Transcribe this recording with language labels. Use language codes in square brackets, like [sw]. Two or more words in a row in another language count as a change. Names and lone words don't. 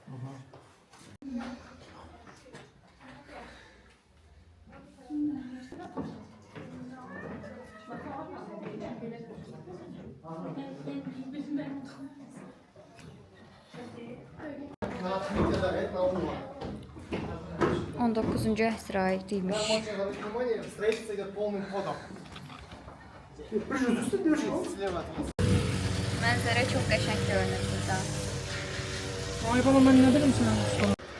[ru] На открытие, да, это на углу. [az] 19-cu əsrə aidiymiş. [ru] Строительство идет полным ходом. [az] Mənzərə çox qəşəng görünür burada. Ay baba, mən nə bilim sən?